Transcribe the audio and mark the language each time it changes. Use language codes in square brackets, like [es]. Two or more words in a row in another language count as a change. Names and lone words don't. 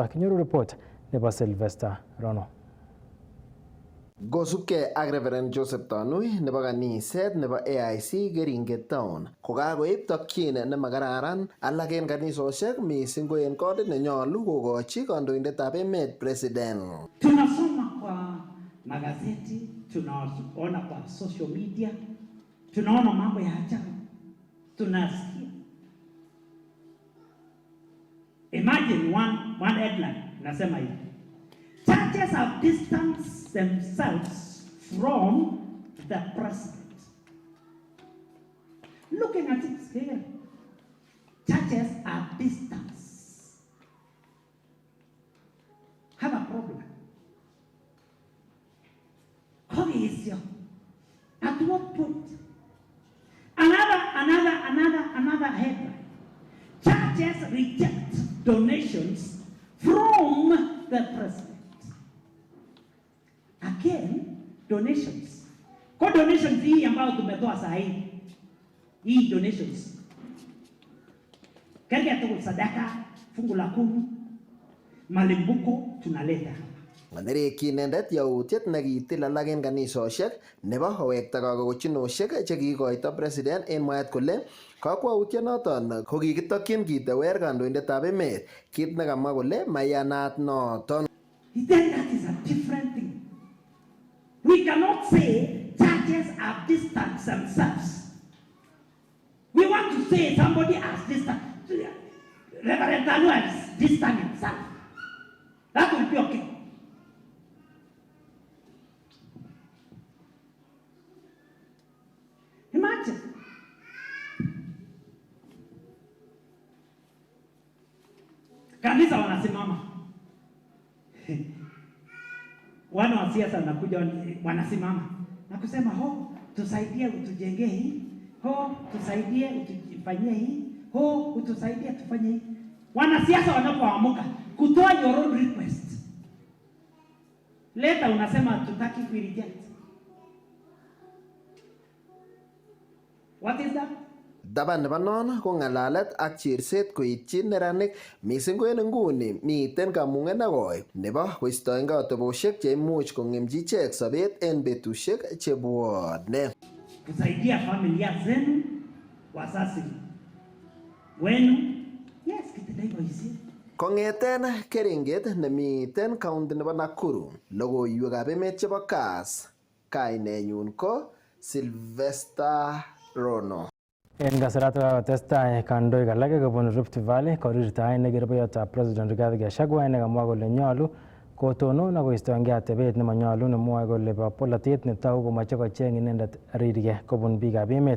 [kln] Kinyoru report nebo Sylvester Rono. Kosubkei ak Reverend Joseph Tanui nebo kaniset nebo AIC Keringet Town kokakoib tokyin nemakararan alak en kanisosiek mising ko en kodit nenyolu kokochi kandoindetab emet President. [sw] Tunasoma kwa magazeti, tunaona kwa [en] social media, [sw] tunaona mambo ya ajabu, tunasikia. [en] Imagine one headline [sw] nasema hivi: [en] churches have distanced themselves from the president. Looking at it here, churches are distanced. Have a problem. Cohesion. At what point? Another headline. Churches reject donations from the president. Again, donations. [sw] Kwa donations hii ambayo tumetoa saa hii donations. Kati ya sadaka, fungu la 10, malimbuko tunaleta. [kln] Manerekyi inendet yautiet nekitil alak en kanisosiek nebo kowekta kakochinoshek chekikoito President en mwaet kole kakwautyonoton ko kikitokyin kitewer kandoindetab emet, kit nekamwa kole mayanat noton. [en] Then that is a different thing. We cannot say churches have distanced themselves. We somebody has distant, Reverend Tanu has distant himself, that will be okay. Imagine. [sw] Kanisa wanasimama. Wana wa siasa wanakuja wanasimama na kusema ho, tusaidie utujengee hii, ho, tusaidie utufanyie hii, ho, utusaidie tufanye hii. Wanasiasa wanapoamuka kutoa [en] your own request, [sw] leta unasema tutaki ku reject. [en] What is that? [kln] Daban nebo non ko ng'alalet ak cherset koityi neranik mising ko en nguni miten kamung'et nekoi nebo koistoenge atebosiek cheimuch kong'emchi ichek sobet en betusiek chebwone. [sw] Kusaidia familia zenu, wazazi wenu, yes, [kln] kitendai boisiet. Kong'eten keringet nemiten kaunti nebo Nakuru, logoiywekab emet chebo Kass, kainenyun ko Sylvester Rono. En kasarato kakotestai kandoik alak kobun Rift Valley korirtaen nekirubeyotab President Rigathi Gachagua nekamwa kole nyolu kotonon ak koistoengei atebet nemonyolu nemwoe kole bo polatet netogu komoche kocheng inendet rirge kobun biikab emet.